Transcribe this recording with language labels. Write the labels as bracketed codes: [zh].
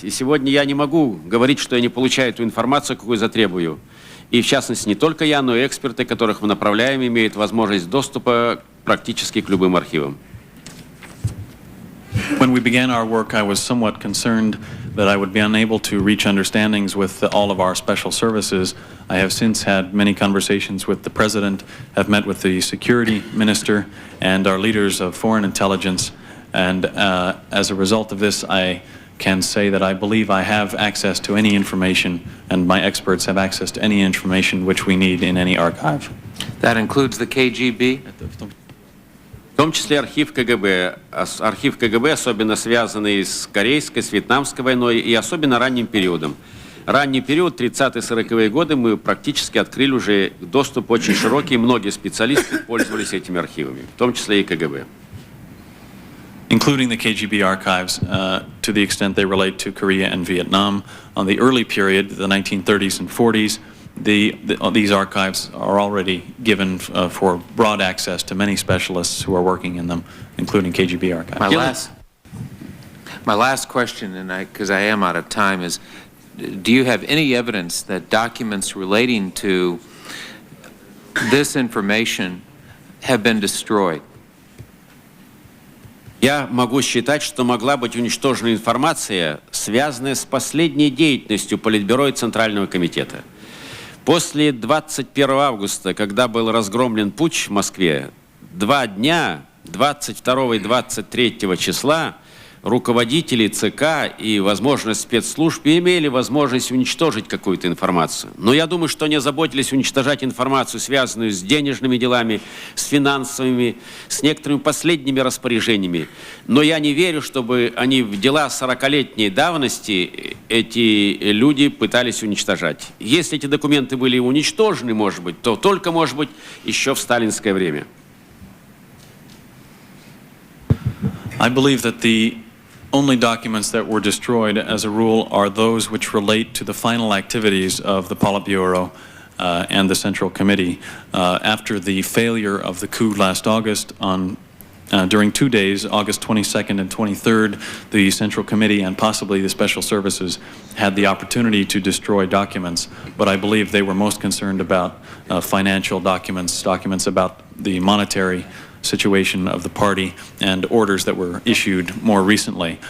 [ru] И сегодня я не могу говорить, что я не получаю ту информацию, какую затребую. И в частности, не только я, но и эксперты, которых мы направляем, имеют возможность доступа практически к любым архивам. [en] When we began our work, I was somewhat concerned that I would be unable to reach understandings with all of our special services. I have since had many conversations with the President, have met with the Security Minister and our leaders of foreign intelligence, and as a result of this, I can say that I believe I have access to any information, and my experts have access to any information which we need in any archive. That includes the KGB? [ru] В том числе архив КГБ, особенно связанный с Корейской, с Вьетнамской войной и особенно ранним периодом. Ранний период, 30-40-е годы, мы практически открыли уже доступ очень широкий, многие специалисты пользовались этими архивами, в том числе и КГБ. [en] Including the KGB archives, to the extent they relate to Korea and Vietnam. On the early period, the 1930s and 40s, these archives are already given for broad access to many specialists who are working in them, including KGB archives. My last question, and because I am out of time, is do you have any evidence that documents relating to this information have been destroyed? [ru] Я могу считать, что могла быть уничтожена информация, связанная с последней деятельностью Политбюро и Центрального комитета. После 21 августа, когда был разгромлен путч в Москве, 2 дня, 22 и 23 числа, руководители ЦК и, возможно, спецслужб имели возможность уничтожить какую-то информацию. Но я думаю, что они озаботились уничтожать информацию, связанную с денежными делами, с финансовыми, с некоторыми последними распоряжениями. Но я не верю, чтобы они в дела 40-летней давности эти люди пытались уничтожать. Если эти документы были уничтожены, может быть, то только, может быть, еще в сталинское время. [en] I believe that the only documents that were destroyed, as a rule, are those which relate to the final activities of the Politburo and the Central Committee. After the failure of the coup last August, during 2 days, August 22nd and 23rd, the Central Committee and possibly the Special Services had the opportunity to destroy documents, but I believe they were most concerned about financial documents, documents about the monetary situation of the party and orders that were issued more recently.